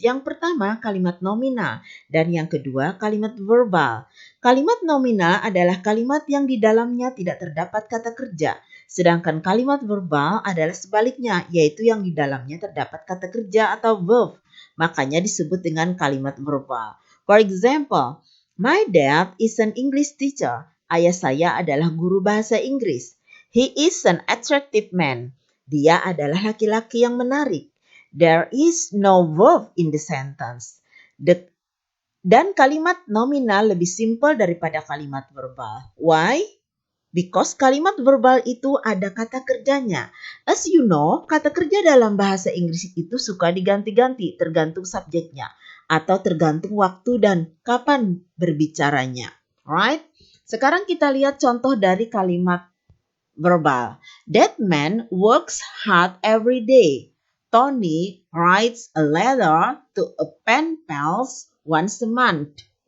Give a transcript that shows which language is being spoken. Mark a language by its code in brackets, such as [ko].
[id] Yang pertama kalimat nominal dan yang kedua kalimat verbal. Kalimat nominal adalah kalimat yang di dalamnya tidak terdapat kata kerja. Sedangkan kalimat verbal adalah sebaliknya, yaitu yang di dalamnya terdapat kata kerja atau verb. Makanya disebut dengan kalimat verbal. [en] For example, my dad is an English teacher. [id] Ayah saya adalah guru bahasa Inggris. [en] He is an attractive man. [id] Dia adalah laki-laki yang menarik. [en] There is no verb in the sentence. [id] Dan kalimat nominal lebih simpel daripada kalimat verbal. [en] Why? Because [id] kalimat verbal itu ada kata kerjanya. [en] As you know, [id] kata kerja dalam bahasa Inggris itu suka diganti-ganti tergantung subjeknya atau tergantung waktu dan kapan berbicaranya. [en] Right? [id] Sekarang kita lihat contoh dari kalimat verbal. [en] That man works hard every day. Tony writes a letter to a pen pals once a month.